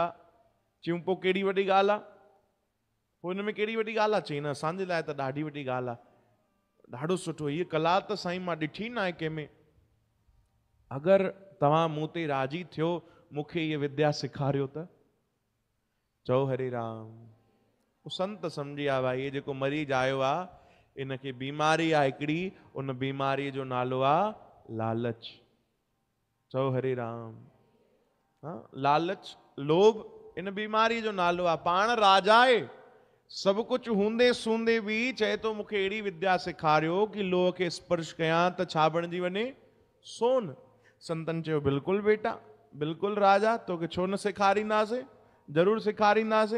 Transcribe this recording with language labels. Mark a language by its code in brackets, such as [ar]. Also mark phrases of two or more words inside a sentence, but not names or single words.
[sd] चयूं पोइ कहिड़ी वॾी ॻाल्हि आहे, पोइ हिन में कहिड़ी वॾी ॻाल्हि आहे? चई न असांजे लाइ त ॾाढी वॾी ॻाल्हि आहे, ॾाढो सुठो, हीअ कला त साईं मां ॾिठी न आहे कंहिंमें। अगरि तव्हां मूं ते राज़ी थियो, मूंखे हीअ विद्या सेखारियो त? चओ हरे राम। संत सम्झी विया भाई ये जेको मरीज आयो आहे इनखे बीमारी आहे हिकिड़ी, उन बीमारीअ जो नालो आहे लालच। चओ हरे राम। लालच, लोभ, इन बीमारी जो नालो आहे। पाण राजा आहे, सभु कुझु हूंदे सूंदे बि चए थो मूंखे अहिड़ी विद्या सेखारियो कि लोह खे स्पर्श कयां त छा बणिजी वञे? सोन। संतन चयो बिल्कुलु बेटा, बिल्कुलु राजा, तोखे छो न सेखारींदासीं, ज़रूरु सेखारींदासीं।